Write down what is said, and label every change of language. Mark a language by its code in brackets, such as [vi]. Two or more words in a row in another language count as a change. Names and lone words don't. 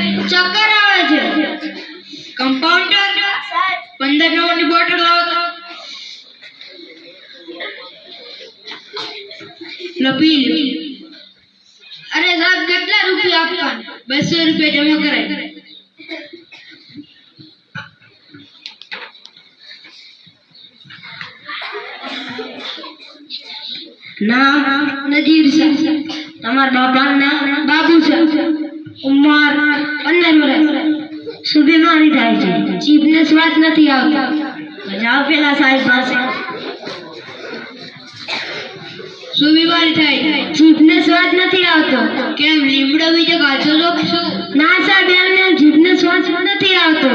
[gu] ચક્કર આવે છે। કમ્પાઉન્ડર 15 નંબરની બોટલ લાવો તો લો પી લો। અરે સાહેબ કેટલા રૂપિયા આપવા? 200 રૂપિયા જમા કરાય। નામ નજીર શાહ। તમાર બાપા નામ બાબૂ શાહ। ઉમર 15 વર્ષ। શું બીમારી થાય છે? જીભને સ્વાદ નથી આવતો તો જાઓ પેલા સાહેબ પાસે। શું બીમારી થાય છે? જીભને સ્વાદ નથી આવતો। કેમ લીમડો બીજો કાચો લો શું? ના સાહેબ એમને જીભને સ્વાદ નથી આવતો।